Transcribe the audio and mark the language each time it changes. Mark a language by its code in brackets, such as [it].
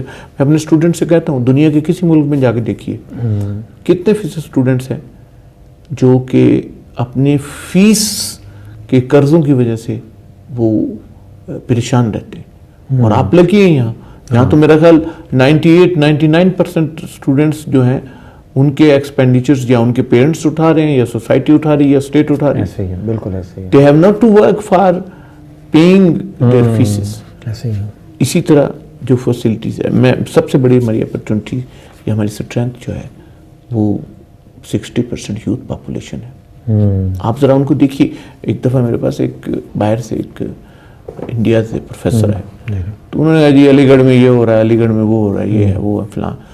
[ur] میں اپنے اسٹوڈنٹ سے کہتا ہوں, دنیا کے کسی ملک میں جا کے دیکھیے کتنے فیصد اسٹوڈنٹس ہیں جو کہ اپنے فیس کے قرضوں کی وجہ سے وہ پریشان رہتے ہیں. اور آپ لگی ہیں یہاں تو میرا خیال 98-99% اسٹوڈنٹس جو ہیں ان کے ایکسپینڈیچرز یا ان کے پیرنٹس اٹھا رہے ہیں, یا سوسائٹی اٹھا رہی ہے, یا اسٹیٹ اٹھا رہی ہے. ایسے ہی ہے, بالکل ایسے ہی ہے. [en] They have not to work for paying their fees. [ur] ایسے ہی ہے. اسی طرح جو فیسلٹیز ہے, میں سب سے بڑی ہماری اپرچونٹی یا ہماری اسٹرینتھ جو ہے وہ 60% یوتھ پاپولیشن ہے. آپ ذرا ان کو دیکھیے. ایک دفعہ میرے پاس ایک باہر سے ایک انڈیا سے پروفیسر ہے, تو انہوں نے کہا جی علی گڑھ میں یہ ہو رہا ہے, علی گڑھ میں وہ ہو رہا ہے, یہ ہے وہ ہے فلاں.